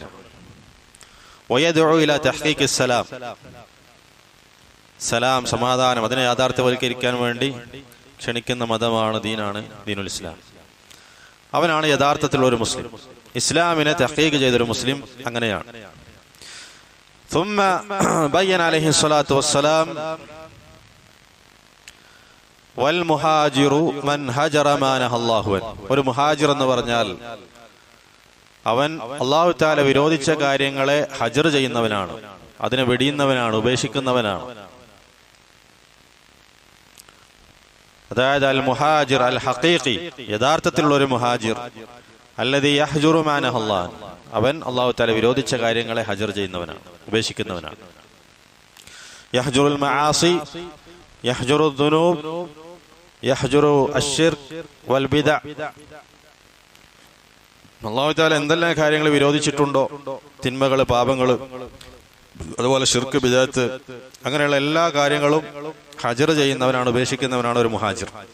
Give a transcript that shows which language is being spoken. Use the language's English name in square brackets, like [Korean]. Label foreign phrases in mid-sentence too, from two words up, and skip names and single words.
[Arabic] ويدعو إلى تحقيق السلام, [Malayalam] സലാം, സമാധാനം, അതിനെ യാഥാർത്ഥ്യവൽക്കരിക്കാൻ വേണ്ടി ക്ഷണിക്കുന്ന മതമാണ്, ദീനാണ് [Arabic] دين الإسلام. [Malayalam] അവനാണ് യഥാർത്ഥത്തിലുള്ള ഒരു മുസ്ലിം. ഇസ്ലാമിനെ തഹ്ഖീഖ് ചെയ്തൊരു മുസ്ലിം അങ്ങനെയാണ്. [Arabic] ثم بين عليه الصلاة والسلام والمهاجر من هجر ما نهى الله عنه. [Malayalam] ഒരു മുഹാജിർ എന്ന് പറഞ്ഞാൽ അവൻ [Arabic] الله تعالى [Malayalam] വിരോധിച്ച കാര്യങ്ങളെ ഹജർ ചെയ്യുന്നവനാണ്, അതിനെ വെടിയുന്നവനാണ്, ഉപേക്ഷിക്കുന്നവനാണ്. അതായത് [Arabic] المهاجر الحقيقي, [Malayalam] യഥാർത്ഥത്തിലുള്ള ഒരു മുഹാജിർ, [Arabic] الذي يهجر ما نهى الله عنه, [Malayalam] അവൻ [Arabic] الله تعالى [Malayalam] വിരോധിച്ച കാര്യങ്ങളെ ഹജർ ചെയ്യുന്നവനാണ്, ഉപേക്ഷിക്കുന്നവനാണ്. [Arabic] يهجر المعاصي، يهجر ذنوب، يهجر الشرك والبدعة. الله تعالى [Malayalam] എന്തെല്ലാം കാര്യങ്ങൾ വിരോധിച്ചിട്ടുണ്ടോ, തിന്മകൾ, പാപങ്ങൾ, അതുപോലെ ശിർക്ക്, ബിദഅത്ത്, അങ്ങനെയുള്ള എല്ലാ കാര്യങ്ങളും ഹജർ ചെയ്യുന്നവനാണ്, ഉപേക്ഷിക്കുന്നവനാണ് ഒരു മുഹാജിർ.